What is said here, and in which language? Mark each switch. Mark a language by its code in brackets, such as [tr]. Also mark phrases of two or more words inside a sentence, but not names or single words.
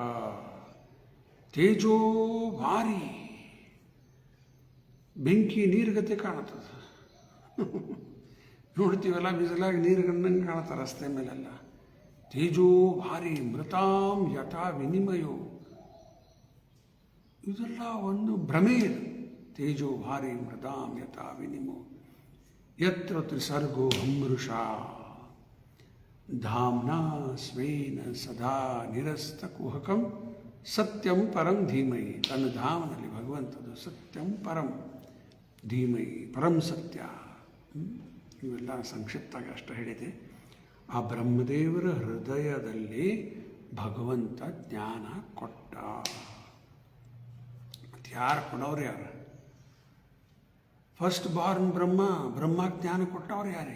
[sa] तेजो भारि, [kn] ಬೆಂಕಿ ನೀರುಗತೆ ಕಾಣುತ್ತದೆ. ನೋಡ್ತೀವಲ್ಲ, ಬಿಸಿಲಾಗಿ ನೀರು ಗಣ್ಣಂಗೆ ಕಾಣುತ್ತೆ ರಸ್ತೆ ಮೇಲೆಲ್ಲ. [sa] तेजो भारि मृतां यथा विनिमयो. [kn] ಇದೆಲ್ಲ ಒಂದು ಭ್ರಮೆ ಇದು. [sa] तेजो भारि मृतां यथा विनिमो यत्र त्रिसर्गो अमृषा धाम्ना स्वेन सदा निरस्त कुहकं सत्यं परं धीमहि. [kn] ತನ್ನ ಧಾಮನಲ್ಲಿ ಭಗವಂತದು [sa] सत्यं परं धीमहि, परं सत्य. [kn] ಇವೆಲ್ಲ ಸಂಕ್ಷಿಪ್ತವಾಗಿ ಅಷ್ಟು ಹೇಳಿದೆ. ಆ ಬ್ರಹ್ಮದೇವರ ಹೃದಯದಲ್ಲಿ ಭಗವಂತ ಜ್ಞಾನ ಕೊಟ್ಟ. ಮತ್ತು ಯಾರು ಕೊಡೋರು ಯಾರು? [en] First born [kn] ಬ್ರಹ್ಮ ಜ್ಞಾನ ಕೊಟ್ಟವ್ರು ಯಾರೇ?